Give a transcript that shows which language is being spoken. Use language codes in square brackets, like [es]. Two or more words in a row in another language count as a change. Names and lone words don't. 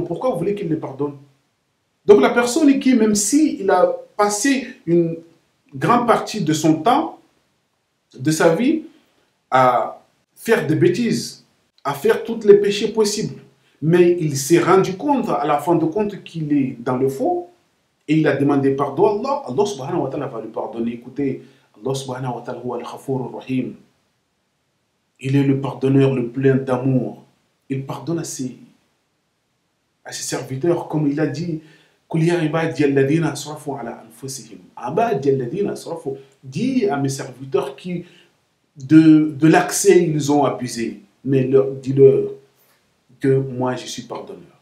[fr] Pourquoi vous voulez qu'il le pardonne? Donc la personne qui, même s'il a passé une grande partie de son temps, de sa vie, à faire des bêtises, à faire tous les péchés possibles, mais il s'est rendu compte, à la fin de compte, qu'il est dans le faux, et il a demandé pardon à Allah, Allah [ar] سبحانه وتعالى [fr] va lui pardonner. Écoutez, [ar] الله سبحانه وتعالى هو الغفور الرحيم. [fr] Il est le pardonneur, le plein d'amour. Il pardonne à ses serviteurs, comme il a dit, dis à mes serviteurs qui de l'accès ils ont abusé, mais dis-leur que moi je suis pardonneur.